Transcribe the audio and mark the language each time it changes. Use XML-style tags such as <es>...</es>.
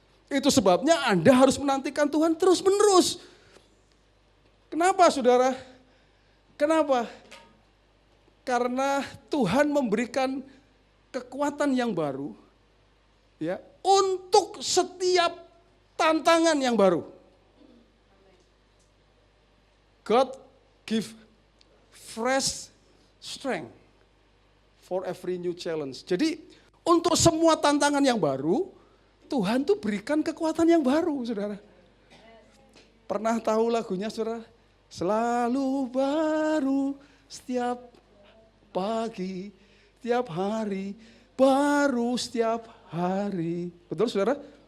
<id>Itu sebabnya Anda harus menantikan Tuhan terus-menerus. Kenapa, saudara? Kenapa? Karena Tuhan memberikan kekuatan yang baru, ya, untuk setiap tantangan yang baru.</id> <en>God give fresh strength for every new challenge.</en> <id>Jadi untuk semua tantangan yang baru, Tuhan tuh berikan kekuatan yang baru, saudara. Pernah tahu lagunya saudara? Selalu baru setiap pagi, setiap hari, baru setiap hari. Betul saudara?</id>